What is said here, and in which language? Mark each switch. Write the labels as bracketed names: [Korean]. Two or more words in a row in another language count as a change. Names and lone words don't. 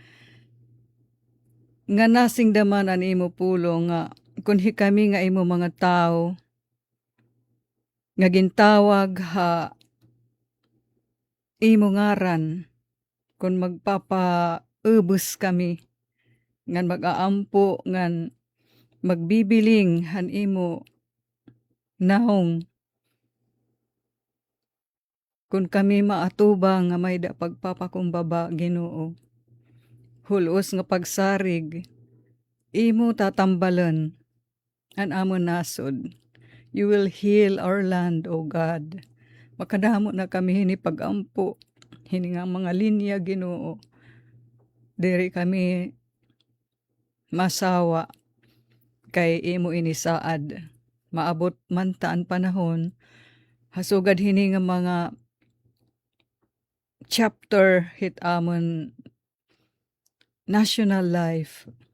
[Waray] Nga nasing daman ang imo pulong nga, kung kami nga imo mga tao, nga gintawag ha imo ngaran, kung magpapaubos kami, ngan mag-aampo, ngan magbibiling han imo naong. Kung kami maatubang nga may da pagpapakumbaba Ginoo, hulos nga pagsarig, imo tatambalan an amon nasod. [English] You will heal our land, O God. [Waray] Makadamo na kami hini pagampo, hini nga mga linya Ginoo. Diri kami masawa kay imo inisaad. Maabot man taan panahon, hasugad hini nga mga chapter hit amon [English] national life.